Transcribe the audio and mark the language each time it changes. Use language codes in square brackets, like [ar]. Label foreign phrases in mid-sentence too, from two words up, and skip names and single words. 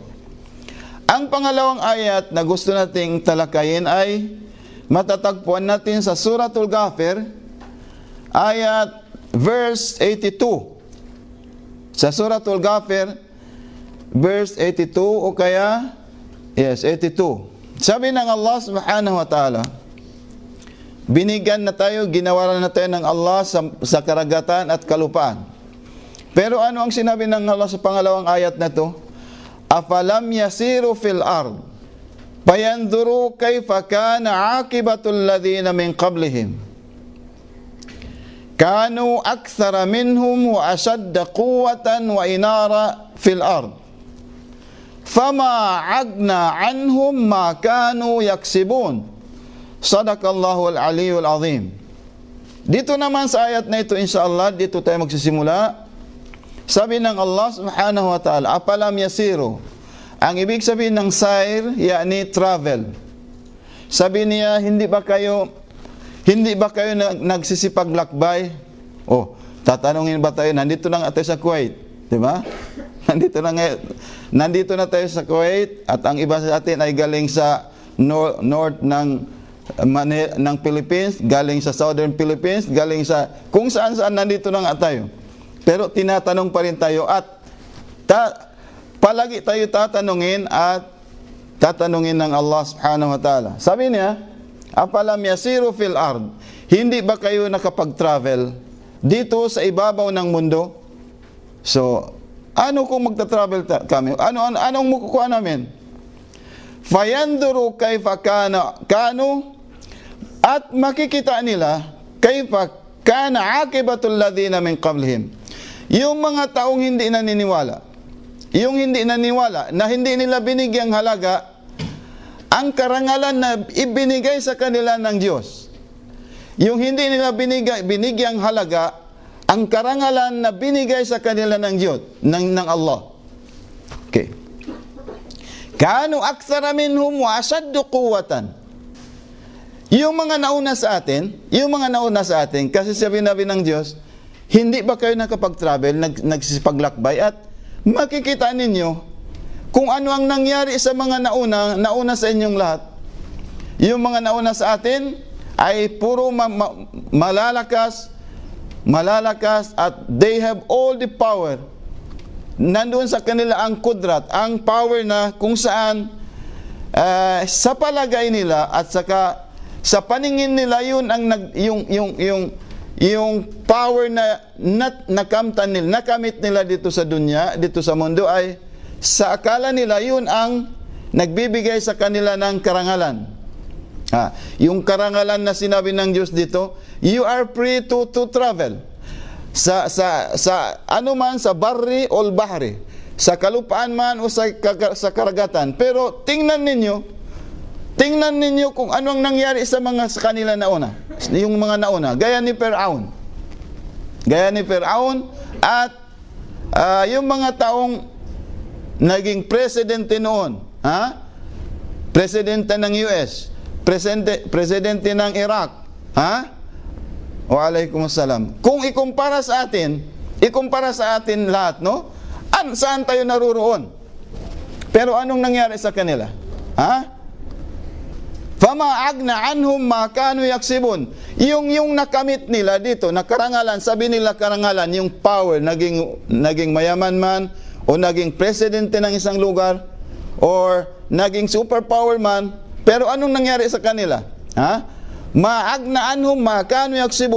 [tl] Ang pangalawang ayat na gusto nating talakayin ay matatagpuan natin sa Suratul Ghafir, [en] ayat verse [tl] 82. Sa Suratul Ghafir, verse 82 o kaya, 82. Sabi ng [ar] الله سبحانه وتعالى, [tl] binigyan na tayo, ginawaran na tayo ng Allah sa karagatan at kalupaan. Pero ano ang sinabi ng Allah sa pangalawang ayat na to? [ar] أفلم يسيروا في الأرض فينظروا كيف كان عاقبة الذين من قبلهم كانوا أكثر منهم وأشد قوة وآثارا في الأرض فما أغنى عنهم ما كانوا يكسبون. صدق الله العلي العظيم. [tl] Dito naman sa ayat na ito insyaAllah, dito tayo magsisimula. Sabi ng [ar] الله سبحانه وتعالى, أفلم يسيروا. [tl] Ang ibig sabihin ng sair, yani travel. Sabi niya, hindi ba kayo nagsisipaglakbay? Tatanungin ba tayo, nandito na tayo sa Kuwait, di ba? Nandito na tayo sa Kuwait, at ang iba sa atin ay galing sa north ng Philippines, galing sa southern Philippines, galing sa kung saan nandito na nga tayo. Pero tinatanong pa rin tayo, at palagi tayo tatanungin ng [ar] الله سبحانه وتعالى. [tl] Sabi niya, [ar] أفلم يسيروا في الأرض, [tl] hindi ba kayo nakapag-travel dito sa ibabaw ng mundo? So, Ano kung magta-travel kami? Anong makukuha namin? [ar] فينظروا كيف كانوا, [tl] at makikita nila [ar] كيف كان عاقبة الذين من قبلهم. [tl] Yung mga taong hindi naniniwala, na hindi nila binigyang halaga ang karangalan na ibinigay sa kanila ng Diyos. Yung hindi nila binigyang halaga ang karangalan na binigay sa kanila ng Diyos, ng Allah. Okay. [ar] كانوا أكثر منهم وأشد قوة. [tl] Yung mga nauna sa atin, kasi sabi ng Diyos, hindi ba kayo nakapag-travel, nagsipaglakbay, at makikita ninyo kung ano ang nangyari sa mga nauna sa inyong lahat. Yung mga nauna sa atin ay puro malalakas, at [en] they have all the power. [tl] Nandoon sa kanila ang kudrat, ang power na kung saan sa palagay nila at saka sa paningin nila yun ang yung power na nakamit nila dito sa dunya, dito sa mundo, ay sa akala nila yun ang nagbibigay sa kanila ng karangalan. Yung karangalan na sinabi ng Diyos dito, [en] you are free to travel [tl] sa ano man, sa barri o bahri, sa kalupaan man o sa karagatan. Pero tingnan ninyo kung ano ang nangyari sa kanila nauna, yung mga nauna, gaya ni Firaun at yung mga taong naging presidente noon, presidente ng US, presidente ng Iraq, Waalaikumsalam. Kung ikumpara sa atin lahat, no? Saan tayo naroroon? Pero anong nangyari sa kanila? [ar] فما أغنى عنهم ما كانوا يكسبون. [tl] Yung nakamit nila dito, na karangalan, sabi nila karangalan, yung power, naging mayaman man, o naging presidente ng isang lugar, or naging superpower man, pero anong nangyari sa kanila? [ar] ما أغنى عنهم ما كانوا يكسبون.